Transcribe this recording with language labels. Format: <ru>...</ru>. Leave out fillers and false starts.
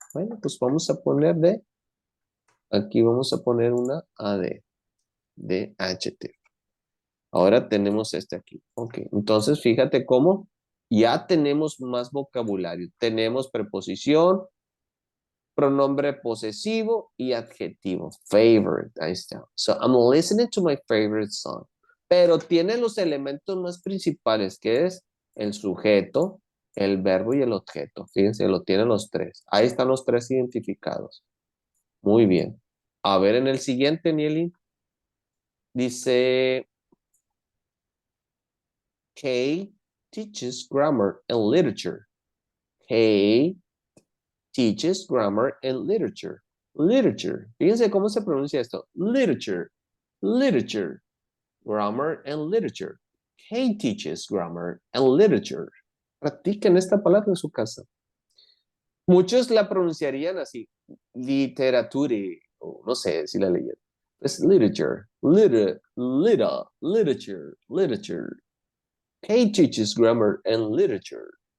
<es>Bueno, pues vamos a poner aquí vamos a poner una AD, de adjective. Ahora tenemos este aquí. Ok, entonces fíjate cómo ya tenemos más vocabulario. Tenemos preposición, pronombre posesivo y adjetivo. Favorite, ahí está.</es> <en>So, I'm listening to my favorite song.</en> <es>Pero tiene los elementos más principales, que es el sujeto, el verbo y el objeto. Fíjense, lo tienen los tres. Ahí están los tres identificados. Muy bien. A ver, en el siguiente, Nieli, dice,</es> <en>Kay teaches grammar and literature. Kay teaches grammar and literature. Literature.</en> <es>Fíjense cómo se pronuncia esto.</es> <en>Literature. Literature. Grammar and literature. Kay teaches grammar and literature.</en> <es>Practiquen esta palabra en su casa. Muchos la pronunciarían así.</es> <en>literature,</en> <es>o no sé si la leí. Es</es> <en>literature, literature. Kate teaches grammar and literature.</en>